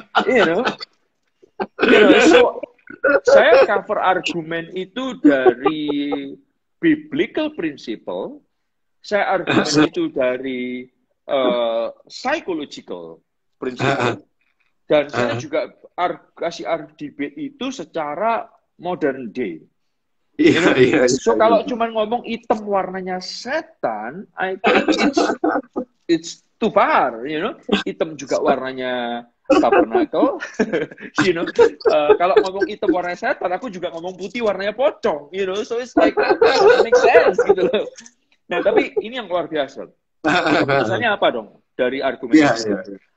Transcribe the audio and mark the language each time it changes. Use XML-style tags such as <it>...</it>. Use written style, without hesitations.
<en>You know,</en> <id>so saya cover argumen itu dari biblical principle, saya argumen itu dari psychological principle, dan saya juga kasih debate itu secara modern day. So kalau cuma ngomong hitam warnanya setan,</id> <en>I think it's too far, you know.</en> <id>Hitam juga warnanya tabernakel,</id> <en>you know.</en> <id>Kalau ngomong hitam warnanya setan, aku juga ngomong putih warnanya pocong,</id> <en>you know. So it's like make sense</en> <id>gitu loh. Nah, tapi ini yang luar biasa. Keputusannya apa dong dari argumen itu?</id>